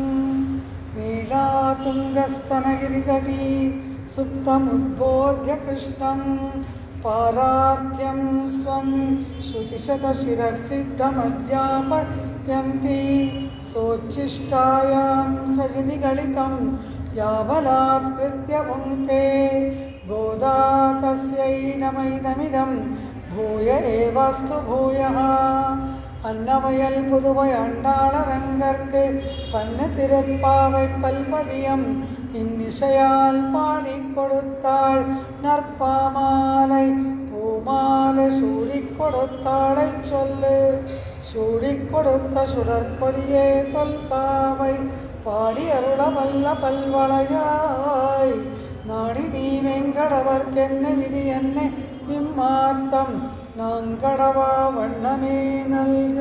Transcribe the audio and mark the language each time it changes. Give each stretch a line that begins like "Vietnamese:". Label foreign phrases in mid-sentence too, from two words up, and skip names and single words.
Sanskrit: नीलातुङ्गस्तनगिरितटी सुप्तमुद्बोध्य कृष्णं पारार्थ्यं स्वं श्रुतिशतशिरसिद्धमध्यापयन्ति सोच्छिष्टायां सजनिगलितं यावलात्कृत्य भुङ्क्ते गोदा तस्यै नमैदमिदं भूय एवास्तु भूयः।
Tamil: अन्नवयल पुதுவை ஆண்டாளரங்கற்கு பன்னு திருப்பாவை பல்பதியம் இன்னிசையால் பாடிக் கொடுத்தாள் நற்பாமாலை பூமாலை சூடிக் கொடுத்தாளை சொல்லு சூடிக் கொடுத்த சுடற்கொடியே தொல்பாவை பாடி அருள வல்ல பல்வளையாய் நாடி நீ வெங்கடவர்க்கென்ன விதி என்ன விம்மாத்தம் நாங்கடவா வண்ணமே நல்கு.